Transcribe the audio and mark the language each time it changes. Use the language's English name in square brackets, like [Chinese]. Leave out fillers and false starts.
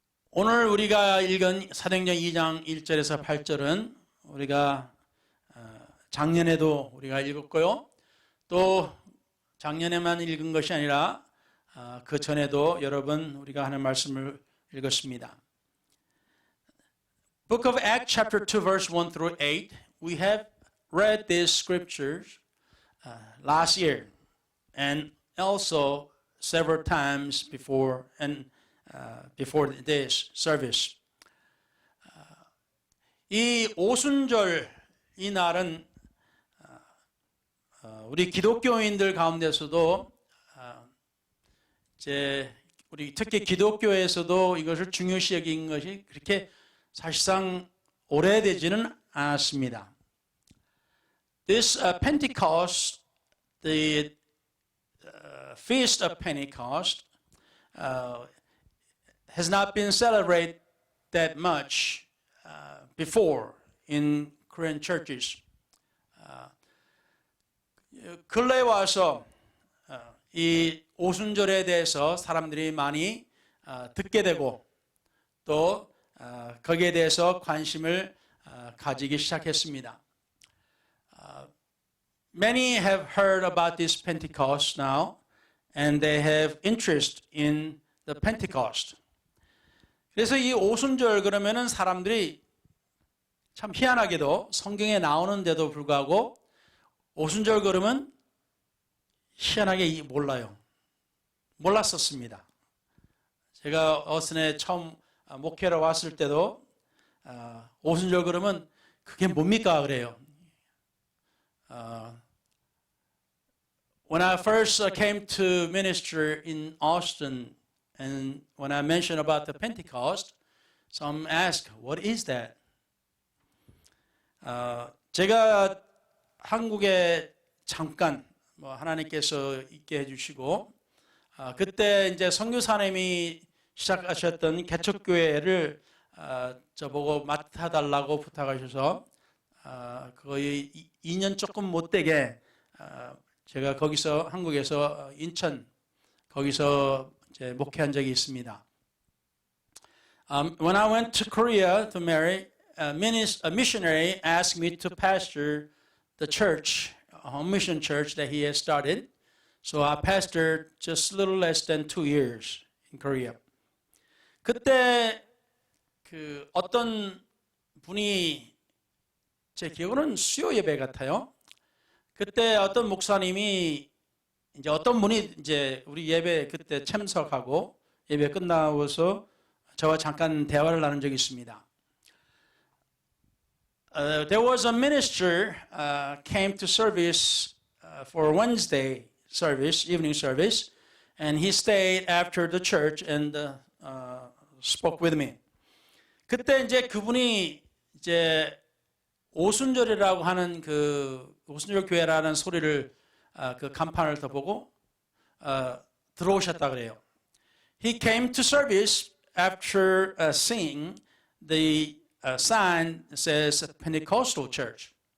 [Korean] 오늘 우리가 읽은 사도행전 2장 1절에서 8절은 우리가 작년에도 우리가 읽었고요. 또 작년에만 읽은 것이 아니라 그 전에도 여러 번 우리가 하는 말씀을 읽었습니다. [English] Book of Acts chapter 2 verse 1 through 8. We have read these scriptures last year and also several times before before this service. [Korean] 이 오순절 이 날은 우리 기독교인들 가운데서도 우리 특히 기독교에서도 이것을 중요시 여긴 것이 그렇게 사실상 오래되지는 않았습니다. [English] This Pentecost, the Feast of Pentecost, has not been celebrated that much before in Korean churches. [Korean] 근래에 와서 이 오순절에 대해서 사람들이 많이 듣게 되고 또 거기에 대해서 관심을 가지기 시작했습니다. [English] Many have heard about this Pentecost now and they have interest in the Pentecost. [Korean] 그래서 이 오순절 그러면은 사람들이 참 희한하게도 성경에 나오는데도 불구하고 오순절 그러면 희한하게 몰라요. 몰랐었습니다. 제가 어선에 처음 목회로 왔을 때도 오순절 그러면 그게 뭡니까 그래요. [English] When I first came to minister in Austin and when I mentioned about the Pentecost, some asked, what is that? [Korean] 제가 한국에 잠깐 하나님께서 있게 해주시고 그때 이제 선교사님이 시작하셨던 개척교회를 저보고 맡아달라고 부탁하셔서 거의 2년 조금 못 되게 제가 거기서 한국에서 인천 거기서 이제 목회한 적이 있습니다. [English] When I went to Korea to marry, a missionary asked me to pastor the church, a home mission church that he has started. So I pastored just a little less than 2 years in Korea. [Korean] 그때 그 어떤 분이 제 기억으로는 수요 예배 같아요. 그때 어떤 목사님이 이제 어떤 분이 이제 우리 예배 그때 참석하고 예배 끝나고서 저와 잠깐 대화를 나눈 적이 있습니다. [English] There was a minister came to service for Wednesday service, evening service, and he stayed after the church and spoke with me. [Korean] 그때 이제 그분이 이제 오순절이라고 하는 그 오순절 교회라는 소리를 그 간판을 더 보고 들어오셨다 그래요. [English] He came to service after seeing the sign that says Pentecostal Church.